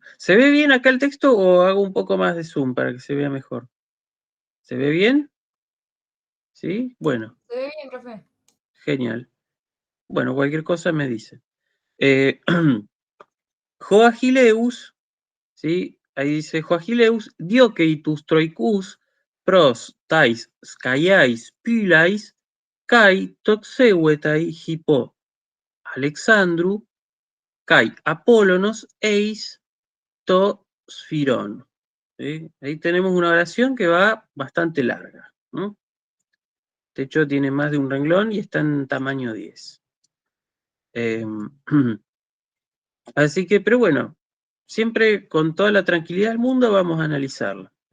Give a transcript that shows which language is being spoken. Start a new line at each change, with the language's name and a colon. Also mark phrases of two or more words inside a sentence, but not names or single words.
Spanish: ¿Se ve bien acá el texto o hago un poco más de zoom para que se vea mejor? ¿Se ve bien? ¿Sí? Bueno. Se ve bien, profe. Genial. Bueno, cualquier cosa me dice. Joagileus, ¿sí? Ahí dice
Greek: ὁ Ἀχιλλεὺς διώκει τοὺς Τρῶας, πρὸς ταῖς Σκαιαῖς πύλαις καὶ τοξεύεται ὑπὸ Ἀλεξάνδρου καὶ Ἀπόλλωνος εἰς τὸ σφυρόν.
Spanish: ¿Sí? Ahí tenemos una oración que va bastante larga, ¿no? De hecho, tiene más de un renglón y está en tamaño 10. Así que, pero bueno, siempre con toda la tranquilidad del mundo vamos a analizarla.